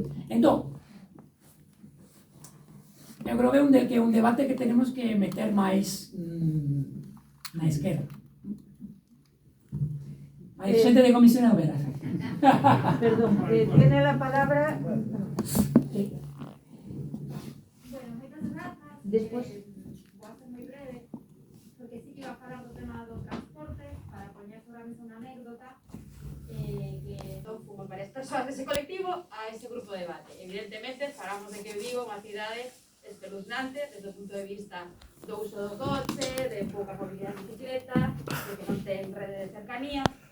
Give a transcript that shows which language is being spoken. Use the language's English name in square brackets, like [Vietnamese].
[Galician] Entón, eu creo que é un debate que tenemos que meter máis na esquerda. Hai xente de Comisión Obrera. [Spanish] Perdón, tiene la palabra. [Galician] Despois. Vou a ser moi breve, porque sí que iba a falar do tema do transporte, para poñer sobre a mesa unha anécdota, que entón fomos varias persoas dese colectivo a ese grupo de debate. Evidentemente, falamos de que Vigo é unha cidade espeluznante desde o punto de vista do uso do coche, de pouca movilidade de bicicleta, de que non ten rede de cercanía.